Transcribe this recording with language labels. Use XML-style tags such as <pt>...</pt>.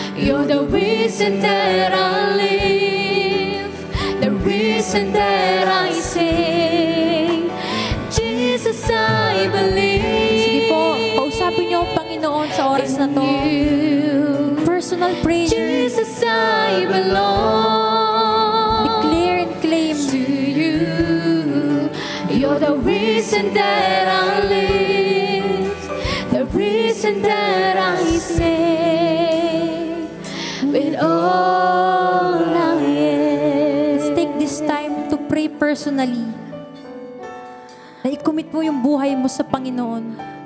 <en>You're the reason that I live, the reason that I sing. Jesus, I believe.</en> <tl>Sige po, kausapin niyo ang Panginoon sa oras na to.</tl> <en>Personal prayer. Jesus, I belong. Declare and claim. To you, you're the reason that I live, the reason that I sing with all I am. Let's take this time to pray personally.</en> <tl>Na i-commit mo yung buhay mo sa Panginoon.</tl>